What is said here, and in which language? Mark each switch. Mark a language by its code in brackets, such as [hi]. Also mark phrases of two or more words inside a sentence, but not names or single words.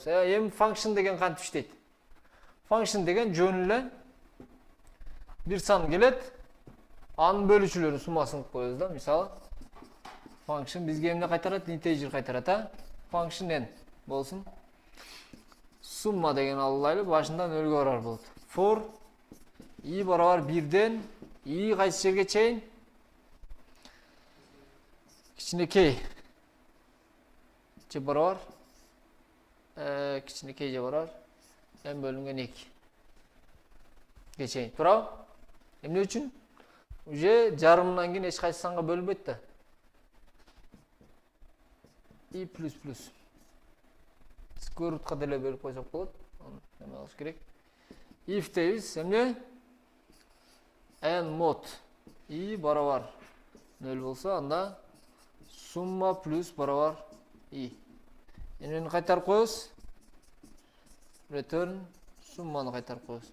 [ky] Эми function деген кантип иштейт? Function деген жөн эле бир сан келет, анын бөлүүчүлөрүнүн суммасын коебуз да. Мисалы, function бизге эмне кайтарат? Integer кайтарат, а? Function n болсун. Summa деген алайлы, башында 0ге барар болот. [en] For i [ky] барабар 1ден i кайсы жерге чейин? Кичинекей же барабар кичинекей же барабар n бөлүнгөн 2 ге чейин. Туурабы? Эмне үчүн? Уже жарымынан кийин эч кайсы санга бөлүнбөйт да. i плюс плюс [en] square rootка [ky] деле бөлүп койсок болот. Эме кылыш керек. If дейбиз, эмне? [en] n mod i [ky] барабар 0 болсо, анда summa плюс барабар i. Эмнени кайтарып коебуз? Return summаны кайтарып коебуз.